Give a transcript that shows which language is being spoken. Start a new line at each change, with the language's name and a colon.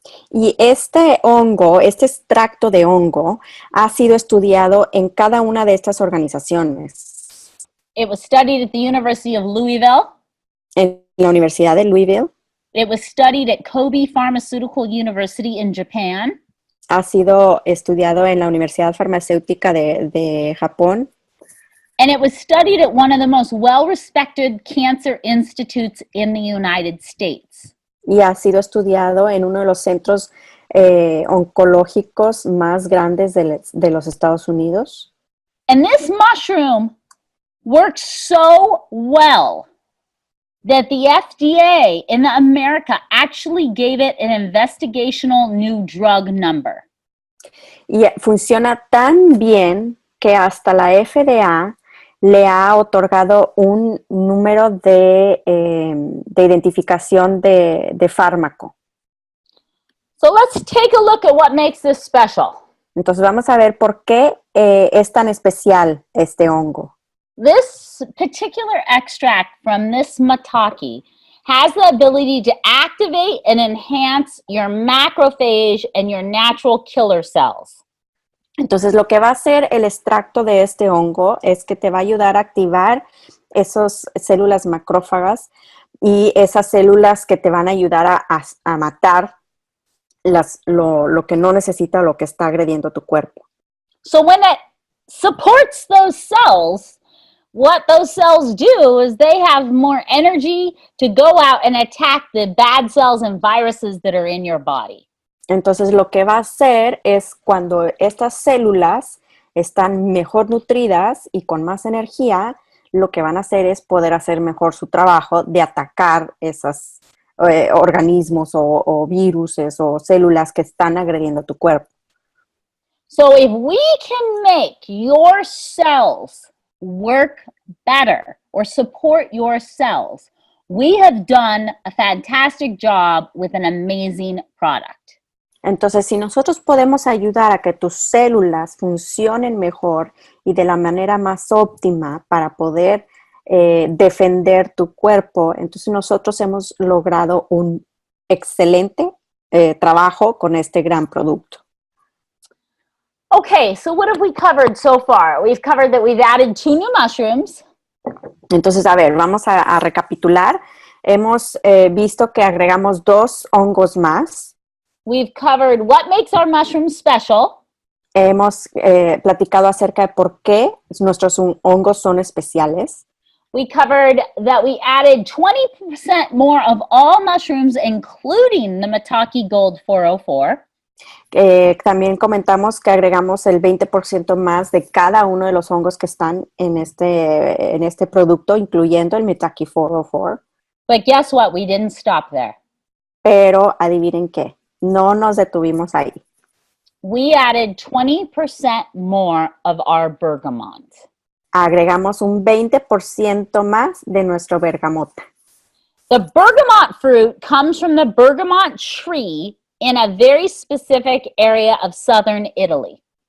Spanish: Y este extracto de hongo, ha sido estudiado en cada una de estas organizaciones.
English: It was studied at the University of Louisville.
Spanish: En la Universidad de Louisville.
English: It was studied at Kobe Pharmaceutical University in Japan.
Spanish: Ha sido estudiado en la Universidad Farmacéutica de Japón.
English: And it was studied at one of the most well-respected cancer institutes in the United States.
Spanish: Y ha sido estudiado en uno de los centros oncológicos más grandes de los Estados Unidos.
English: And this mushroom works so well that the FDA in America actually gave it an investigational new drug number.
Spanish: Y funciona tan bien que hasta la FDA le ha otorgado un número de identificación de fármaco.
English: So let's take a look at what makes this special.
Spanish: Entonces vamos a ver por qué es tan especial este hongo.
English: This particular extract from this maitake has the ability to activate and enhance your macrophage and your natural killer cells.
Spanish: Entonces lo que va a hacer el extracto de este hongo es que te va a ayudar a activar esas células macrófagas y esas células que te van a ayudar a matar lo que no necesita o lo que está agrediendo tu cuerpo.
English: So when it supports those cells, what those cells do is they have more energy to go out and attack the bad cells and viruses that are in your body.
Spanish: Entonces lo que va a hacer es cuando estas células están mejor nutridas y con más energía, lo que van a hacer es poder hacer mejor su trabajo de atacar esos organismos o viruses o células que están agrediendo tu cuerpo.
English: So if we can make your cells work better or support your cells, we have done a fantastic job with an amazing product.
Spanish: Entonces, si nosotros podemos ayudar a que tus células funcionen mejor y de la manera más óptima para poder defender tu cuerpo, entonces nosotros hemos logrado un excelente trabajo con este gran producto.
English: Okay, so what have we covered so far? We've covered that we've added 2 new mushrooms.
Spanish: Entonces, a ver, vamos a recapitular. Hemos visto que agregamos 2 hongos más.
English: We've covered what makes our mushrooms special.
Spanish: Hemos platicado acerca de por qué nuestros hongos son especiales.
English: We covered that we added 20% more of all mushrooms, including the Maitake Gold 404.
Spanish: También comentamos que agregamos el 20% más de cada uno de los hongos que están en este producto, incluyendo el Maitake 404.
English: But guess what? We didn't stop there.
Spanish: Pero adivinen qué, no nos detuvimos ahí.
English: We added 20% more of our bergamot.
Spanish: Agregamos un 20% más de nuestro bergamota.
English: The bergamot fruit comes from the bergamot tree in a very specific area of southern Italy.